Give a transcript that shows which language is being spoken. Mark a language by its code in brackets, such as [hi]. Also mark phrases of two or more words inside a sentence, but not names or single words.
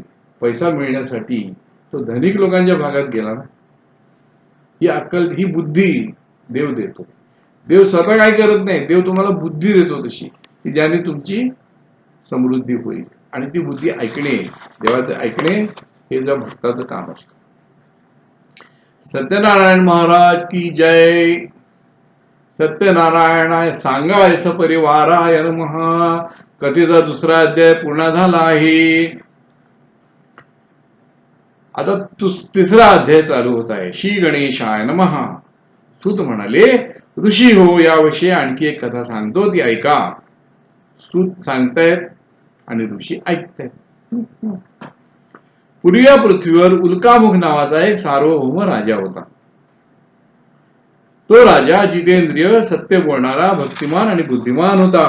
[mr] पैसा मिळण्यासाठी तो धनिक लोकांच्या भागात गेला ना, ही अक्कल, ही बुद्धी देव देतो. देव स्वतः काय करत नाही, देव तुम्हाला बुद्धी देतो तशी की ज्याने तुमची समृद्धी होईल. आणि ती बुद्धी ऐकणे, देवाचे ऐकणे हे जर भक्ताचं काम असतं. [hi] सत्यनारायण महाराज की जय. [sa] सत्यनारायणाय सांगाय सपरिवाराय नमः. [mr] कथेचा दुसरा अध्याय पूर्ण झाला आहे. आता तिसरा अध्याय चालू होत आहे. [sa] श्री गणेशाय नमः. [mr] सूत म्हणाले, ऋषी हो, याविषयी आणखी एक कथा सांगतो, ती ऐका. सूत सांगतायत आणि ऋषी ऐकतायत. पूर्वी या पृथ्वीवर उल्कामुख नावाचा एक सार्वभौम राजा होता. तो राजा जितेंद्रिय, सत्य बोलणारा, भक्तिमान आणि बुद्धिमान होता.